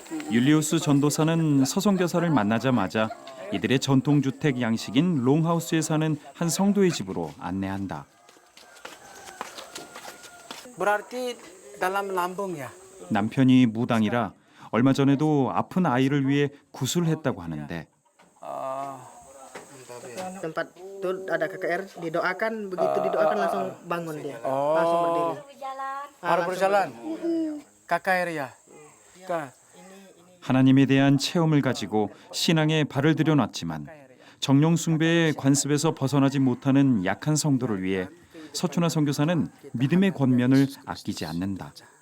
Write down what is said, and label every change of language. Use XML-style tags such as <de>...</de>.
<ko>율리우스 전도사는 서성교사를 만나자마자 이들의 전통주택 양식인 롱하우스에 사는 한 성도의 집으로 안내한다.</ko> <id>Berarti dalam lambung ya?</id> <ko>남편이 무당이라 얼마 전에도 아픈 아이를 위해 구술했다고 하는데</ko> <id>tempat itu ada KKR didoakan begitu didoakan langsung bangun dia langsung berdiri baru berjalan. KKR ya?</id> <ko>하나님에 대한 체험을 가지고 신앙에 발을 들여놨지만 정령 숭배의 관습에서 벗어나지 못하는 약한 성도를 위해 서춘화 선교사는 믿음의 권면을 아끼지 않는다.</ko>